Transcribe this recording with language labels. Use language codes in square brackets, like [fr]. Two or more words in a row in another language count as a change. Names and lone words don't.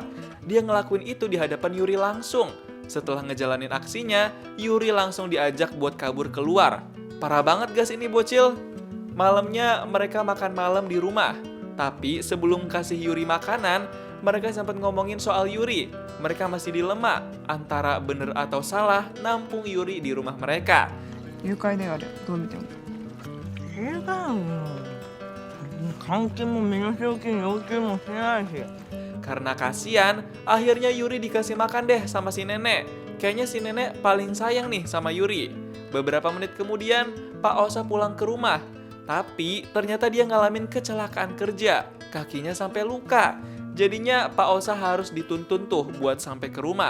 [id] Dia ngelakuin itu di hadapan Yuri langsung. Setelah ngejalanin aksinya, Yuri langsung diajak buat kabur keluar. Parah banget guys ini bocil. Malamnya, mereka makan malam di rumah. Tapi sebelum kasih Yuri makanan, mereka sempat ngomongin soal Yuri. Mereka masih dilema antara bener atau salah nampung Yuri di rumah mereka. [ja] 誘拐であれどう見ても映画も監禁も身代金要求もしてないし [id] Karena kasihan, akhirnya Yuri dikasih makan deh sama si nenek. Kayaknya si nenek paling sayang nih sama Yuri. Beberapa menit kemudian, Pak Osa pulang ke rumah. Tapi ternyata dia ngalamin kecelakaan kerja, kakinya sampai luka. Jadinya Pak Osa harus dituntun tuh buat sampai ke rumah.